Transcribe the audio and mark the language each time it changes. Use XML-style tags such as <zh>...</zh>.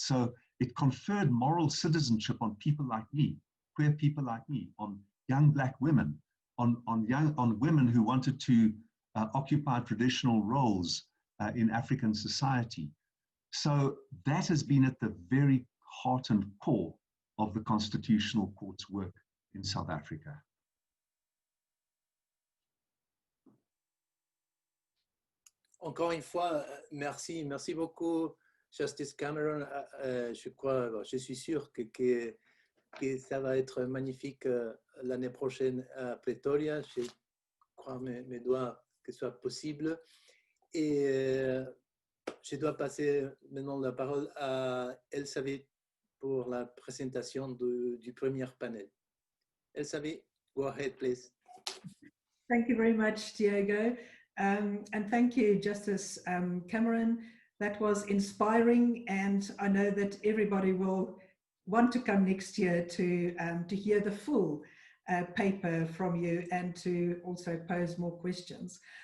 <en>So it conferred moral citizenship on people like me, queer people like me, on young Black women, on women who wanted to occupy traditional roles in African society. So that has been at the very heart and core of the Constitutional Court's work in South Africa.</en> <fr>Encore une fois, merci beaucoup, Justice Cameron. Je suis sûr que ça va être magnifique l'année prochaine à Pretoria. Je crois mes doigts que ce soit possible. Et je dois passer maintenant la parole à Elisabeth pour la présentation du premier panel.</fr> <en>Elisabeth, go ahead, please. Thank you very much, Diego. And thank you, Justice Cameron. That was inspiring, and I know that everybody will want to come next year to hear the full paper from you and to also pose more questions.</en>